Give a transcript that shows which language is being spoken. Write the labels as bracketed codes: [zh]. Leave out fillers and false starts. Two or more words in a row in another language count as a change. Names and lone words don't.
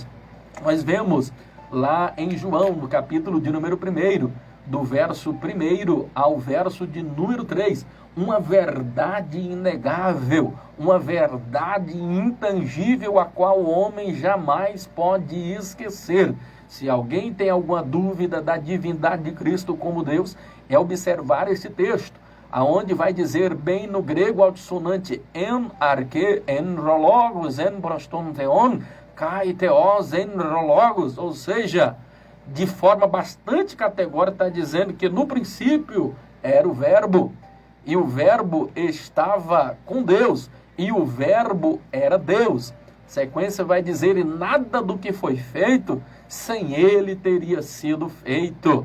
[pt] Nós vemos lá em João, no capítulo de número 1, do verso 1 ao verso de número 3, uma verdade inegável, uma verdade intangível, a qual o homem jamais pode esquecer. Se alguém tem alguma dúvida da divindade de Cristo como Deus, é observar esse texto, aonde vai dizer bem no grego altissonante, [el] ἐν ἀρχῇ, ἦν ὁ λόγος, ἦν πρὸς τὸν θεόν, καὶ θεὸς, ἦν ὁ λόγος, [pt] ou seja, de forma bastante categórica está dizendo que no princípio era o verbo, e o verbo estava com Deus, e o verbo era Deus. A sequência vai dizer, e nada do que foi feito sem ele teria sido feito.